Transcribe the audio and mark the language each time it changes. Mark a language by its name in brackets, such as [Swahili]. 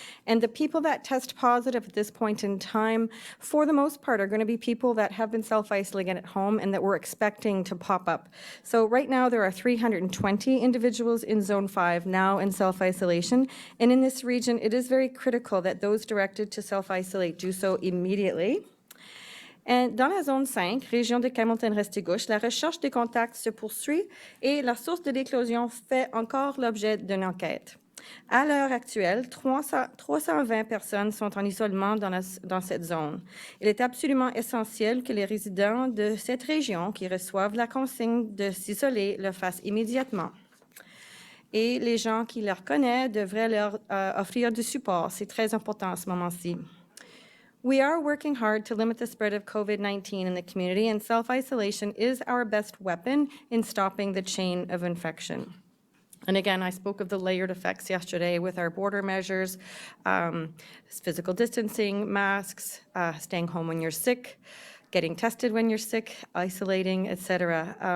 [English] And the people that test positive at this point in time, for the most part, are going to be people that have been self-isolating at home and that we're expecting to pop up. So right now there are 320 individuals in Zone 5 now in self-isolation. And in this region, it is very critical that those directed to self-isolate do so immediately. [French] Et dans la zone 5, région de Hamilton-Restigouche, la recherche des contacts se poursuit et la source de l'éclosion fait encore l'objet d'une enquête. À l'heure actuelle, 320 personnes sont en isolement dans cette zone. Il est absolument essentiel que les résidents de cette région qui reçoivent la consigne de s'isoler le fassent immédiatement. Et les gens qui les reconnaissent devraient leur offrir du support. C'est très important à ce moment-ci. [English] We are working hard to limit the spread of COVID-19 in the community, and self-isolation is our best weapon in stopping the chain of infection. And again, I spoke of the layered effects yesterday with our border measures, physical distancing, masks, staying home when you're sick, getting tested when you're sick, isolating, etc.